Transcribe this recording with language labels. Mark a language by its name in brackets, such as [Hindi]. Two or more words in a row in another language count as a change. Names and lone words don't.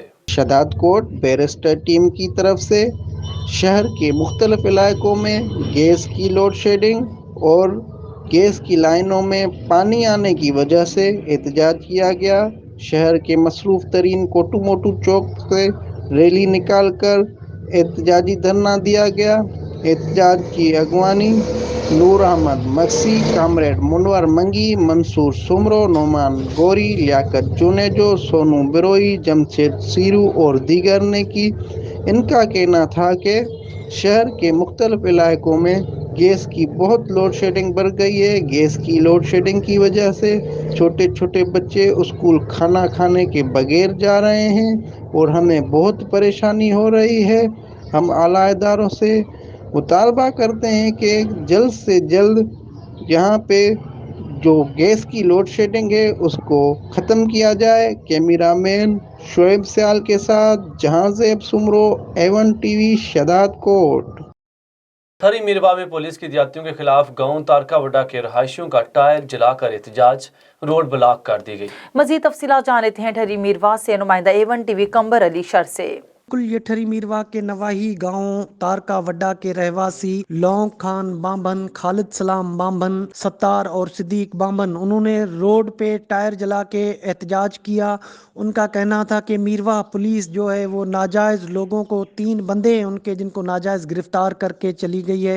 [Urdu] شہداد کوٹ بیرسٹر ٹیم کی طرف سے شہر کے مختلف علاقوں میں گیس کی لوڈ شیڈنگ اور گیس کی لائنوں میں پانی آنے کی وجہ سے احتجاج کیا گیا. شہر کے مصروف ترین کوٹو موٹو چوک سے ریلی نکال کر احتجاجی دھرنا دیا گیا. احتجاج کی اگوانی نور احمد مکسی، کامریڈ منور منگی، منصور سومرو، نعمان گوری، لیاقت جونیجو، سونو بروئی، جمشید سیرو اور دیگر نے کی. ان کا کہنا تھا کہ شہر کے مختلف علاقوں میں گیس کی بہت لوڈ شیڈنگ بڑھ گئی ہے. گیس کی لوڈ شیڈنگ کی وجہ سے چھوٹے چھوٹے بچے اسکول کھانا کھانے کے بغیر جا رہے ہیں اور ہمیں بہت پریشانی ہو رہی ہے. ہم اعلیٰ اداروں سے مطالبہ کرتے ہیں کہ جلد سے جلد یہاں پہ جو گیس کی لوڈ شیڈنگ ہے اس کو ختم کیا جائے. کیمرہ مین شعیب سیال کے ساتھ جہانزیب سومرو، A1 TV، شہداد کوٹ. ٹھری میرواہ میں پولیس کی زیادتیوں کے خلاف گاؤں تارکاوڈا کے رہائشیوں کا ٹائر جلا کر احتجاج، روڈ بلاک کر دی گئی. مزید تفصیلات جان لیتے ہیں ٹھری میرواہ سے نمائندہ A1 TV قنبر علی شر سے. یہ ٹھری میرواہ کے نواحی گاؤں تارکا وڈا کے رہواسی لونگ خان بانبھن، خالد سلام بانبھن، ستار اور صدیق بانبھن، انہوں نے روڈ پہ ٹائر جلا کے احتجاج کیا. ان کا کہنا تھا کہ میرواہ پولیس جو ہے وہ ناجائز لوگوں کو، 3 بندے ہیں ان کے جن کو ناجائز گرفتار کر کے چلی گئی ہے.